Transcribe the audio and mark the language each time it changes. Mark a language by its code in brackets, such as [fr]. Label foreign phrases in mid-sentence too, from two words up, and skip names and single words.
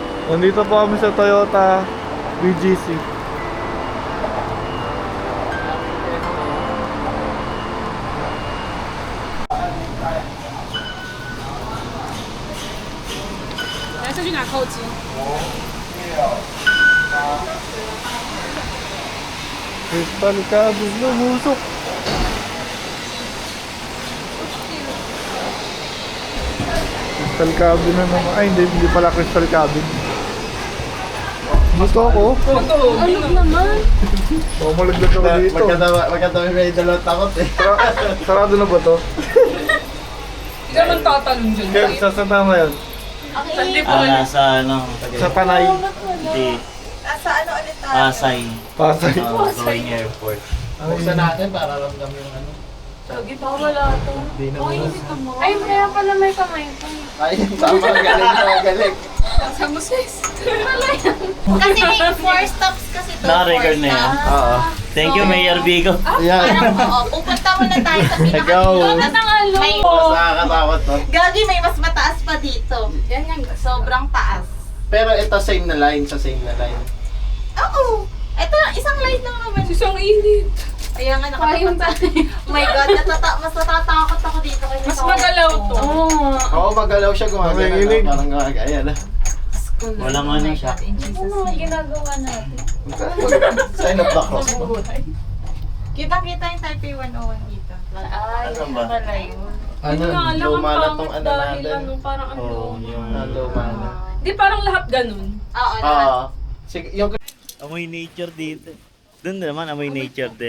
[tl] Nandito po kami sa Toyota BGC. [zh] 来，再去拿扣机。 [en] Crystal cabin [tl] lumusok. [en] Crystal cabin [tl] na naman. Ay, hindi pala [en] crystal cabin. [tl] Gusto ako. Ano naman? Oo, malaglag ako dito. Magkatabi may dalawang takot eh. Sarado na ba to? Hindi ka man tatalon dyan. Kaya, saan tama yan? Sandi po. Nasa ano, Sa Panay. hindi, Nasa ano ulit tayo? Pasay. Pasay. [en] Going airport. [tl] Buksan natin para ramdam yung ano. Lagi pa wala to. Hindi na mo. Ay, kaya pala may kamay ko. Ay, tama, galing. Sa musis. Wala yan. Kasi may 4 stops kasi to. Naka-record 4 na yan? stops. Oo. [en] Thank you, [tl] Mayor Vigo. Yan. Parang, oo, pupunta muna tayo sa Ikaw. pinaka-dulo. May, Mas nakakatakot to. Gagi, may mas mataas pa dito. Yan yan. Sobrang taas. Pero ito same na line sa same na line. Oo. Ito, isang light lang naman. Susong init. Kaya nga Kayong nakatatakot. Oh my God, mas natatakot ako dito. Kaya Mas magalaw to. Oo, magalaw siya gumagana. Nanginginig. Parang ayan. Walang ano siya. Ano mga ginagawa natin? [en] Sign of the cross mo. [tl] Kitang-kita yung Taipei 101 dito. Ay, Ano ba? pala yun. Ano, Nga lang ang luma na tong pangit ano dahil natin. ano, parang ang Oo, luma. yung... Luma na. Di parang lahat ganun. Oo, lahat. Oo. Sige, yung Amoy nature dito. Doon naman, amoy nature din.